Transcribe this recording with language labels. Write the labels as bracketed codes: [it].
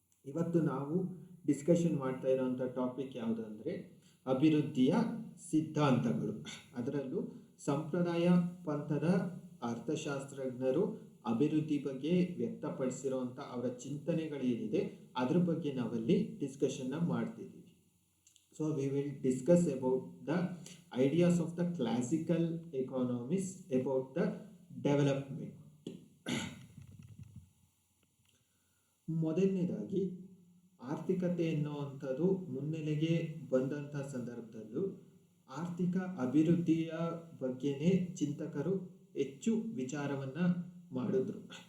[kn] ಇವತ್ತು ನಾವು ಡಿಸ್ಕಷನ್ ಮಾಡ್ತಾ ಇರೋವಂಥ ಟಾಪಿಕ್ ಯಾವುದು ಅಂದರೆ ಅಭಿವೃದ್ಧಿಯ ಸಿದ್ಧಾಂತಗಳು. ಅದರಲ್ಲೂ ಸಂಪ್ರದಾಯ ಪಂಥದ ಅರ್ಥಶಾಸ್ತ್ರಜ್ಞರು ಅಭಿವೃದ್ಧಿ ಬಗ್ಗೆ ವ್ಯಕ್ತಪಡಿಸಿರೋವಂಥ ಅವರ ಚಿಂತನೆಗಳೇನಿದೆ ಅದ್ರ ಬಗ್ಗೆ ನಾವಲ್ಲಿ ಡಿಸ್ಕಷನ್ನ ಮಾಡ್ತಿದ್ದೀವಿ. [en] So we will discuss about the ideas of the classical economists about the development. [kn] ಮೊದಲನೇದಾಗಿ ಆರ್ಥಿಕತೆ ಎನ್ನುವಂಥದ್ದು ಮುನ್ನೆಲೆಗೆ ಬಂದಂಥ ಸಂದರ್ಭದಲ್ಲೂ ಆರ್ಥಿಕ ಅಭಿವೃದ್ಧಿಯ ಬಗ್ಗೆನೇ ಚಿಂತಕರು ಹೆಚ್ಚು ವಿಚಾರವನ್ನು ಮಾಡಿದ್ರು.